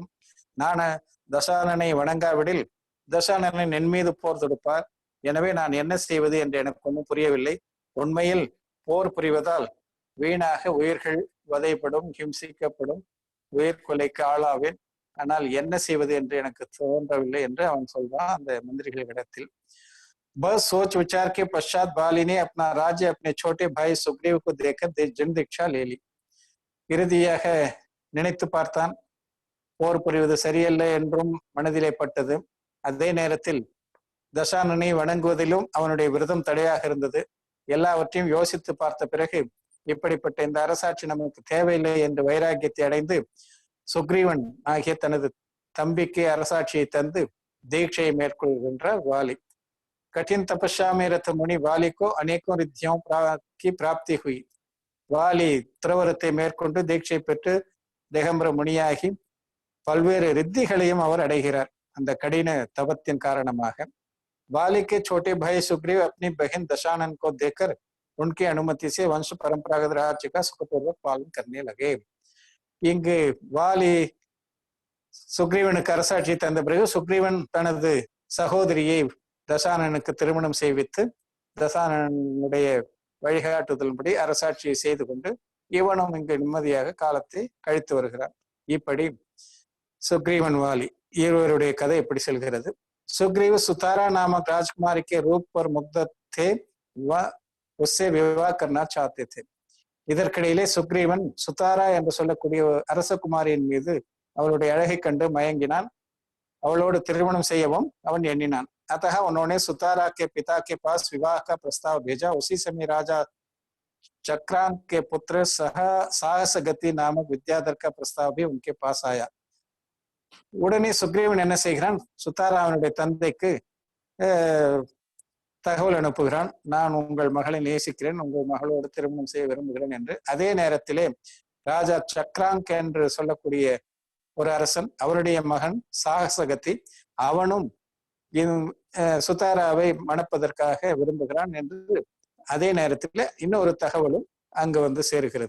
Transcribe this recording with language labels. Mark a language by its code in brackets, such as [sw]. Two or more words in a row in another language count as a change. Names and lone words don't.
[ta] நான் தசானனை வணங்காவிடில் தசானனை என் மீது போர் தொடுப்பார். எனவே நான் என்ன செய்வது என்று எனக்கு ஒன்றும் புரியவில்லை. உண்மையில் போர் புரிவதால் வீணாக உயிர்கள் வதைப்படும், ஹிம்சிக்கப்படும், உயிர் கொலைக்கு ஆளாவேன். ஆனால் என்ன செய்வது என்று எனக்கு தோன்றவில்லை என்று அவன் சொல்றான் அந்த மந்திரிகளிடத்தில். [hi] बस सोच विचार के पश्चात बाली ने अपना राज्य अपने छोटे भाई सुग्रीव को देकर जन दीक्षा ले ली. [ta] இறுதியாக நினைத்து பார்த்தான், போர் புரிவது சரியல்ல என்றும் மனதிலே பட்டது. அதே நேரத்தில் தசானனை வணங்குவதிலும் அவனுடைய விரதம் தடையாக இருந்தது. எல்லாவற்றையும் யோசித்து பார்த்த பிறகு இப்படிப்பட்ட இந்த அரசாட்சி நமக்கு தேவையில்லை என்று வைராக்கியத்தை அடைந்து சுக்ரீவன் ஆகிய தனது தம்பிக்கு அரசாட்சியை தந்து தீட்சையை மேற்கொள்கின்றார் வாலி. [hi] कठिन तपस्या में रत मुनि वाली को अनेकों रिद्धियों की प्राप्ति हुई. [ta] வாலி துறவரத்தை மேற்கொண்டு தீட்சை பெற்று திகம்பர முனியாகி பல்வேறு ரித்திகளையும் அவர் அடைகிறார் அந்த கடின தபத்தின் காரணமாக. [hi] वाली के छोटे भाई सुग्रीव अपनी बहन दशानन को देकर उनकी अनुमति से वंश परंपरागत राज्य का सुखपूर्वक पालन करने लगे. [ta] இங்கு வாலி சுக்ரீவனுக்கு அரசாட்சி தந்த பிறகு சுக்ரீவன் தனது சகோதரியை தசானனுக்கு திருமணம் செய்வித்து தசானனுடைய வழிகாட்டுதலின்படி அரசாட்சியை செய்து கொண்டு இவனும் இங்கு நிம்மதியாக காலத்தை கழித்து வருகிறான். இப்படி சுக்ரீவன் வாலி இருவருடைய கதை எப்படி செல்கிறது. [hi] सुग्रीव सुतारा नामक राजकुमारी के रूप पर मुग्ध थे, वह उससे विवाह करना चाहते थे. [ta] இதற்கிடையிலே சுக்ரீவன் சுதாரா என்று சொல்லக்கூடிய அரசகுமாரியின் மீது அவளுடைய அழகை கண்டு மயங்கினான். அவளோடு திருமணம் செய்யவும் அவன் எண்ணினான். [hi] अतः उन्होंने सुतारा के पिता के पास विवाह का प्रस्ताव भेजा. उसी समय राजा चक्रांक के पुत्र साहसगति नामक विद्याधर का प्रस्ताव भी उनके पास आया. [ta] உடனே சுக்ரீவன் என்ன செய்கிறான், சுத்தாராவனுடைய தந்தைக்கு தகவல் அனுப்புகிறான், நான் உங்கள் மகளை நேசிக்கிறேன், உங்கள் மகளோடு திருமணம் செய்ய விரும்புகிறேன் என்று. அதே நேரத்திலே ராஜா சக்ராங்க் என்று சொல்லக்கூடிய ஒரு அரசன், அவருடைய மகன் சாகசகத்தி, அவனும் சுத்தாராவை மணப்பதற்காக விரும்புகிறான் என்று அதே நேரத்தில் இன்னொரு தகவலும் அங்கு சேருகிறது.